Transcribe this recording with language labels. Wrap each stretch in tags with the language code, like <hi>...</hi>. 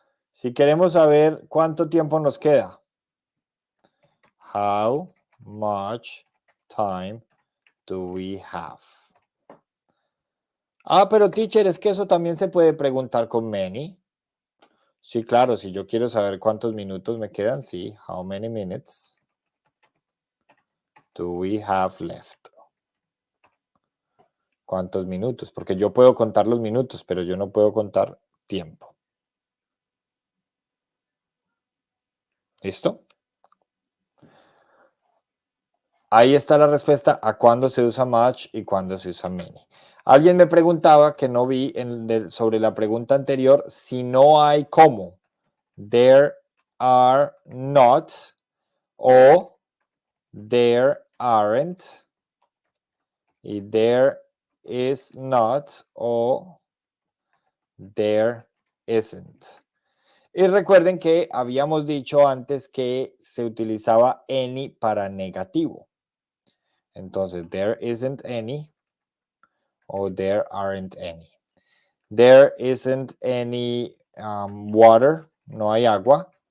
<es>Si queremos saber cuánto tiempo nos queda.</es> <en>How much time do we have?</en> <es>Ah, pero teacher, es que eso también se puede preguntar con many. Sí, claro, si yo quiero saber cuántos minutos me quedan, sí.</es> <en>How many minutes do we have left?</en> <es>¿Cuántos minutos? Porque yo puedo contar los minutos, pero yo no puedo contar tiempo. ¿Listo? Ahí está la respuesta a cuándo se usa much y cuándo se usa many. Alguien me preguntaba, que no vi sobre la pregunta anterior, si no hay cómo.</es> <en>There are not o there aren't y there is not o there isn't.</en> <es>Y recuerden que habíamos dicho antes que se utilizaba any para negativo.</es> <en>Entonces, there isn't any o there aren't any. There isn't any water,</en> <es>no hay agua.</es>